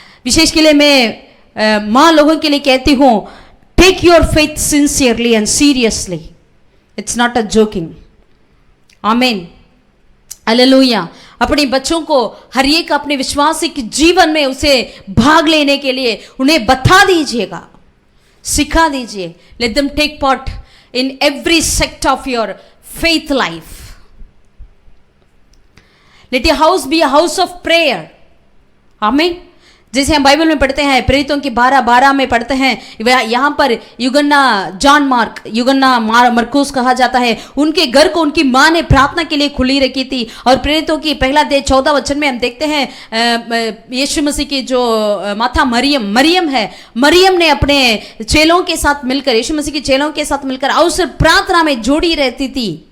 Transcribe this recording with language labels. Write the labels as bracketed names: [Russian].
[Hindi] विशेष के लिए मैं मां लोगों के लिए कहती हूं, [English] take your faith sincerely and seriously. It's not a joking. Amen. Hallelujah. [Hindi] अपने बच्चों को हर एक अपने विश्वासिक जीवन में उसे भाग लेने के लिए उन्हें बता दीजिएगा, सिखा दीजिए। [English] Let them take part in every sector of your faith life. Let your house be a house of prayer. Amen. [Hindi] जैसे हम बाइबल में पढ़ते हैं, प्रेरितों की 12:12 में पढ़ते हैं, यहाँ पर यूहन्ना मरकुस कहा जाता है, उनके घर को उनकी माँ ने प्रार्थना के लिए खुली रखी थी। और प्रेरितों की पहला अध्याय 14 वचन में हम देखते हैं यीशु मसीह की जो माता मरियम है, मरियम ने अपने चेलों के साथ मिलकर, यीशु मसीह के चेलों के साथ मिलकर अवसर प्रार्थना में जुड़ी रहती थी।